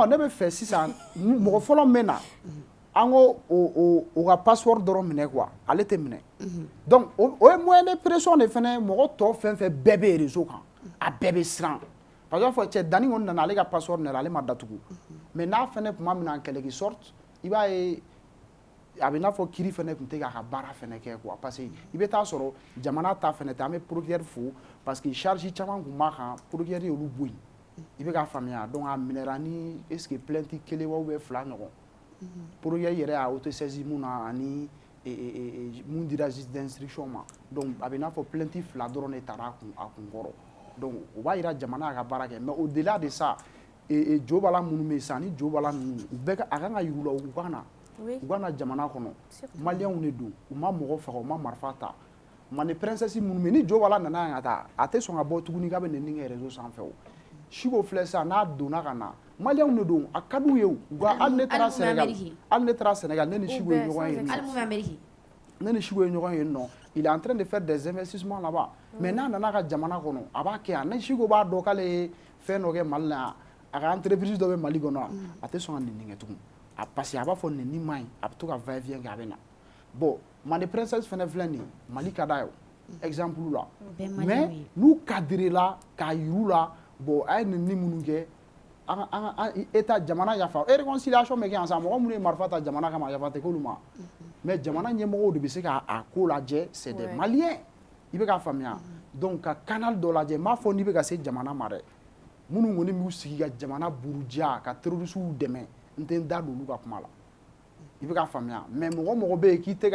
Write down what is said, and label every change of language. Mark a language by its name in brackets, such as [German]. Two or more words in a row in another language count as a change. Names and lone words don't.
[Bambara] non ne bɛ fɛ sisan mɔgɔ fɔlɔ min bɛ na an ko o ka passeport dɔrɔn minɛ quoi ale tɛ minɛ donc o ye [French] moyen de pression [Bambara] de fana mɔgɔ tɔ fɛn fɛn bɛɛ bɛ réseau kan a bɛɛ bɛ siran [French] parce que [Bambara] fɔ cɛ danni kɔni nana ale ka passeport minɛ ale ma datugu mais n'a fana tuma min na [French] en quelque sorte [Bambara] i b'a ye a bɛ i n'a fɔ kiiri fana tun tɛ k'a ka baara fana kɛ quoi [French] parce que [Bambara] i bɛ taa sɔrɔ jamana ta fana tɛ an bɛ procureur fo [French] parce que [Bambara] charge caman tun b'a kan procureur y'olu bɔ yen i bɛ k'a faamuya donc a minɛra ni [French] est ce que [Bambara] plainte kelen wa [French] ou bien [Bambara] fila ɲɔgɔn procureur yɛrɛ y'a autosaisi mun na ani mun dira [French] juge d'instruction [Bambara] ma donc a bɛ i n'a fɔ plainte fila dɔrɔn de taara a kun kɔrɔ donc o b'a jira jamana y'a ka baara kɛ [French] mais au delà de ça [Bambara] jo b'a la minnu bɛ yen sisan ni jo b'a la ninnu u bɛɛ a kan ka yir'u la u ka na u ka na jamana kɔnɔ maliyɛnw de don u ma mɔgɔ faga u ma marifa ta Mane princesse minnu bɛ yen ni jo b'a la nana yan ka taa a tɛ sɔn ka bɔ tuguni k'a bɛ nɛni kɛ réseau sanfɛ o Chico filɛ sisan n'a donna ka na maliyɛnw de don a ka d'u ye u ka hali ne taara Sénégal ne ni Chico ye ɲɔgɔn ye yen nɔ ne ni Chico ye ɲɔgɔn ye yen nɔ [French] il est en train de faire des investissements là-bas mais [Bambara] n'a nana ka jamana kɔnɔ a b'a kɛ yan ne Chico b'a dɔn k'ale ye fɛn dɔ kɛ Mali la yan a ka entreprise dɔ bɛ Mali kɔnɔ yan a tɛ sɔn ka nɛni kɛ tugun [French] parce que [Bambara] a b'a fɔ nɛni man ɲi a bɛ to ka va-et-vient kɛ a bɛ na bon Mane princesse fana filɛ nin ye Mali ka d'a ye exemple la mais n'u kadirila k'a yir'u la bon a ye nɛni minnu kɛ an état jamana yafa réconciliation bɛ kɛ yan sisan mɔgɔ minnu ye marifa ta jamana kama yafa tɛ k'olu ma mais jamana ɲɛmɔgɔw de bɛ se k'a ko lajɛ [French] c'est des Maliens [Bambara] i bɛ k'a faamuya donc ka canal dɔ lajɛ n b'a fɔ n'i bɛ ka se jamana ma dɛ minnu kɔni b'u sigi ka jamana buruja ka terroristes dɛmɛ n tɛ n da don olu ka kuma la i bɛ k'a faamuya mais mɔgɔ bɛ yen k'i